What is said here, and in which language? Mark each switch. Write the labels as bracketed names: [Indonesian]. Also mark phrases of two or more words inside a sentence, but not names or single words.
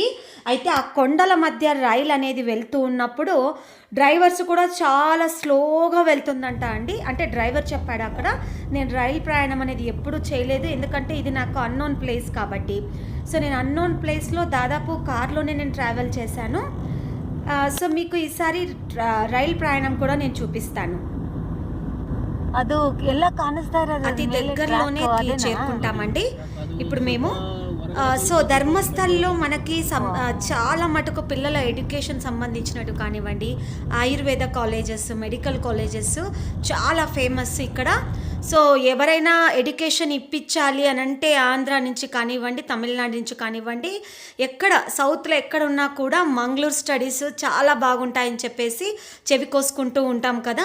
[Telugu] అయితే ఆ కొండల మధ్య రైలు అనేది వెళ్తూ ఉన్నప్పుడు డ్రైవర్స్ కూడా చాలా స్లోగా వెళ్తుందంట అండి. అంటే డ్రైవర్ చెప్పాడు అక్కడ, నేను రైలు ప్రయాణం అనేది ఎప్పుడూ చేయలేదు, ఎందుకంటే ఇది నాకు [English] unknown place [Telugu] కాబట్టి. సో నేను [English] unknown placeలో [Telugu] దాదాపు కార్లోనే నేను ట్రావెల్ చేశాను. సో మీకు ఈసారి రైలు ప్రయాణం కూడా నేను చూపిస్తాను. [Kannada] ಅದು ಎಲ್ಲ ಕಾಣಿಸ್ತಾ ಇರೋದು [Telugu] అతి దగ్గరలోనే చేరుకుంటామండి ఇప్పుడు మేము. సో ధర్మస్థల్లో మనకి చాలా మటుకు పిల్లల ఎడ్యుకేషన్ సంబంధించినట్టు కానివ్వండి, ఆయుర్వేద కాలేజెస్, [English] medical colleges [Telugu] చాలా ఫేమస్ ఇక్కడ. సో ఎవరైనా ఎడ్యుకేషన్ ఇప్పించాలి అని అంటే ఆంధ్ర నుంచి కానివ్వండి, తమిళనాడు నుంచి కానివ్వండి, ఎక్కడ సౌత్లో ఎక్కడ ఉన్నా కూడా మంగళూరు స్టడీస్ చాలా బాగుంటాయని చెప్పేసి చెవి కోసుకుంటూ ఉంటాం కదా.